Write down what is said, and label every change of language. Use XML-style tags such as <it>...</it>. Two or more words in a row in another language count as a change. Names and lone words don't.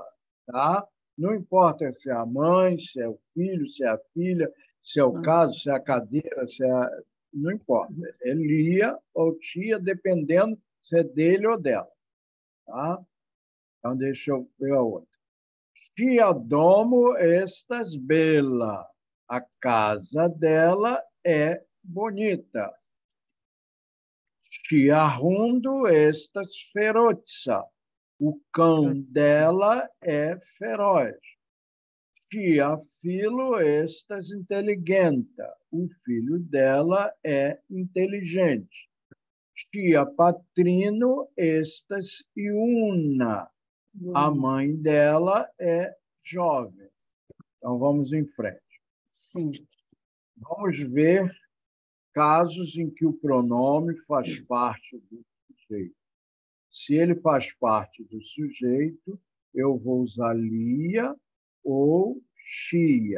<pt>Tá? Não importa se é a mãe, se é o filho, se é a filha, se é o caso, se é a cadeira, se é não importa. É Lia ou Tia, dependendo se é dele ou dela. Tá? Então, deixa eu ver a outra.</pt> <eo>Tia domo estas bela.</eo> <pt>A casa dela é bonita.</pt> <eo>Tia rundo estas feroza.</eo> <pt>O cão dela é feroz.</pt> <eo>Tia filo estas inteligenta.</eo> <pt>O filho dela é inteligente.</pt> <eo>Tia patrino estas iuna.</eo> <pt>A mãe dela é jovem. Então, vamos em frente. Sim. Vamos ver casos em que o pronome faz parte do sujeito. Se ele faz parte do sujeito, eu vou usar lia ou chia.</pt>